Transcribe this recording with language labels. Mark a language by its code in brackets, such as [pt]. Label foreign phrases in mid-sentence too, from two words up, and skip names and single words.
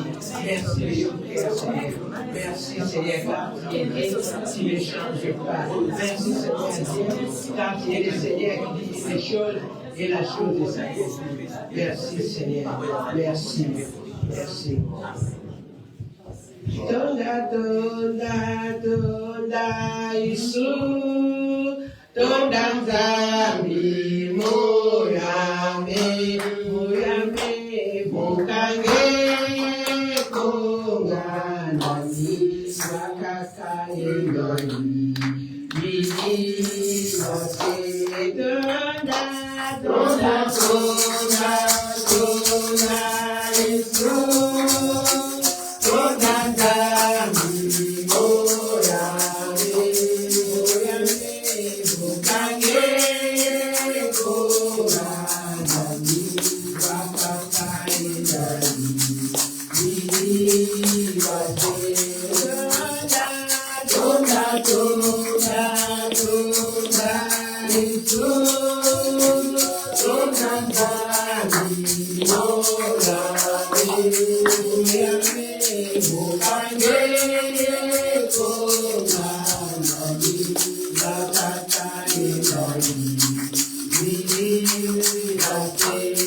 [fr] Merci, Dieu, Seigneur. Merci, Seigneur, car tu es Dieu, tu ne changes pas. Merci, Seigneur, Dieu, car tu es le Seigneur qui dit les choses et la chose est sagesse. Merci, Seigneur. Merci. Merci. [ln] Tonda, tonda, tonda, Isu. Tonda, Zami, Moyame, Moyame, Mokange, Konganani, Makaka, Endoni, Bini, Mase, Tonda, tonda, tonda, tonda, Isu. Tonda, Zami, Moyame, Moyame, Mokange, Konganani, Makaka, Endoni, Bini, Mase, Tonda, tonda, tonda, Isu. Tonda, Zami, Moyame, Moyame, Mokange, Konganani, Makaka, Endoni, Bini, Mase,